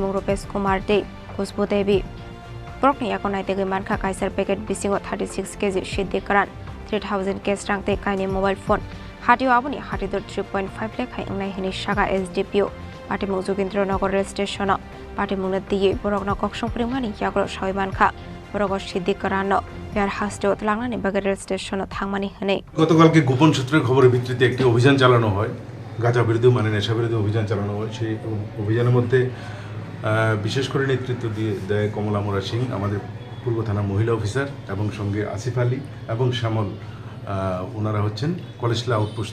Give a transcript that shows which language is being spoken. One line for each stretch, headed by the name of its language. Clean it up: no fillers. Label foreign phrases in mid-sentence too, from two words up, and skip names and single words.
Kok Borok: mung Rupesh Kumar Dei Khusbu Devi Borokni yagon naitegi manka kaisar packet bisingo 36 kg Siddi karan 3000 cash rangte kaini mobile phone hatio aboni hatidor 3.5 lekhai angnai hini shaka SDPO Patimung Sugendrinagar rail station Patimung diye borokno koksong primani yagro shaimankha borok Siddi karano biar hasto tlangnani bagar rail station thangmani hane
Bangla: গতকালকে গোপন সূত্রের খবরের ভিত্তিতে একটি অভিযান চালানো হয় গাঁজা বিরোধী মানে নেশা বিরোধী অভিযান চালানো হয় সেই অভিযানের মধ্যে বিশেষ করে নেতৃত্ব দেয় কমলা মোরা সিং আমাদের পূর্ব থানা মহিলা অফিসার এবং সঙ্গে আসিফ আলী এবং শ্যামল ওনারা হচ্ছেন কলেজলা আউটপোস্ট